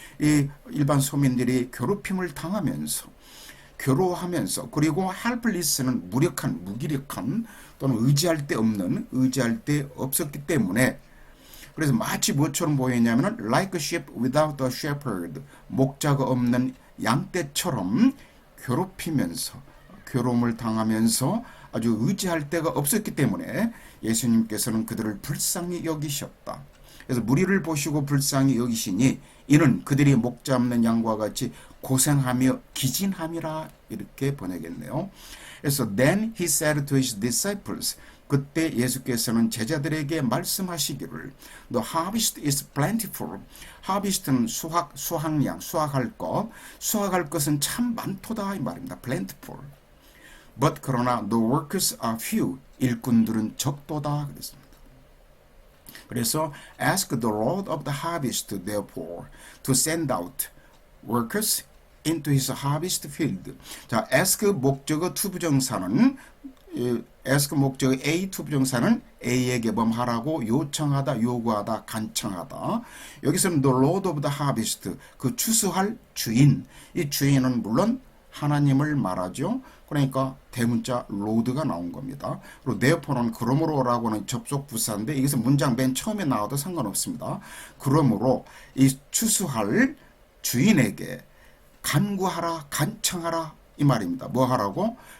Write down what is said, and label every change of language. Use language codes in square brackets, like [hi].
[ko] 이 일반 소민들이 괴롭힘을 당하면서 괴로워하면서, 그리고 helpless는 무력한, 무기력한 또는 의지할 데 없는, 의지할 데 없었기 때문에, 그래서 마치 뭐처럼 보였냐면 [en] like a sheep without a shepherd [ko] 목자가 없는 양떼처럼 괴롭히면서 괴로움을 당하면서 아주 의지할 데가 없었기 때문에 예수님께서는 그들을 불쌍히 여기셨다. 그래서 무리를 보시고 불쌍히 여기시니 이는 그들이 목자 없는 양과 같이 고생하며 기진함이라 이렇게 번역했네요. [en] 그래서 then he said to his disciples [ko] 그때 예수께서는 제자들에게 말씀하시기를 [en] The harvest is plentiful. [ko] harvest는 수확량, 수확할 것은 참 많도다 이 말입니다. [en] plentiful. But 그러나 the workers are few. [ko] 일꾼들은 적도다 그랬습니다. [en] 그래서 ask the Lord of the harvest therefore to send out workers into his harvest field. [ko] 자, ask 목적어 투부정사는 ask 목적의 A 투부정사는 A에게 하라고 요청하다, 요구하다, 간청하다. 여기서는 [en] the Lord of the harvest [ko] 그 추수할 주인. 이 주인은 물론 하나님을 말하죠. 그러니까 대문자 Lord가 나온 겁니다. 그리고 therefore는 그러므로라고는 접속 부사인데 여기서 문장 맨 처음에 나와도 상관없습니다. 그러므로 이 추수할 주인에게 간구하라, 간청하라 이 말입니다. 뭐 하라고?